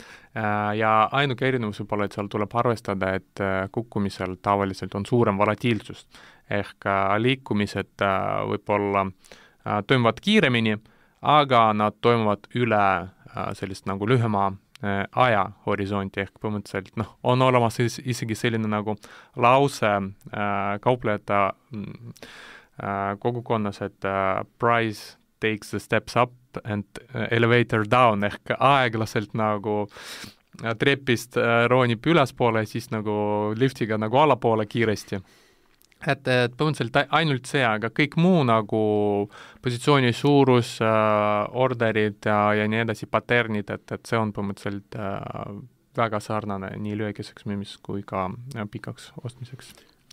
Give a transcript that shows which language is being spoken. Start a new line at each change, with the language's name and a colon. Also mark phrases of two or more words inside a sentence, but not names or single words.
Estonian: Ja ainuke erinevus võib-olla, et seal tuleb arvestada, et kukkumisel tavaliselt on suurem volatiilsust, ehk liikumised võib-olla toimuvad kiiremini, aga nad toimuvad üle sellist nagu lühema ajahorisonti, ehk põhimõtteliselt on olemas isegi selline nagu lause kauplejate kogukonnas, et
English: price takes the steps up and elevator down,
Estonian: ehk aeglaselt nagu trepist roonib ülespoole ja siis nagu liftiga nagu allapoole kiiresti. Et põhimõtteliselt ainult see, aga kõik muu nagu positsiooni suurus, orderid ja nii edasi, paternid, et see on põhimõtteliselt väga sarnane nii lühikeseks müümis kui ka pikaks ostmiseks.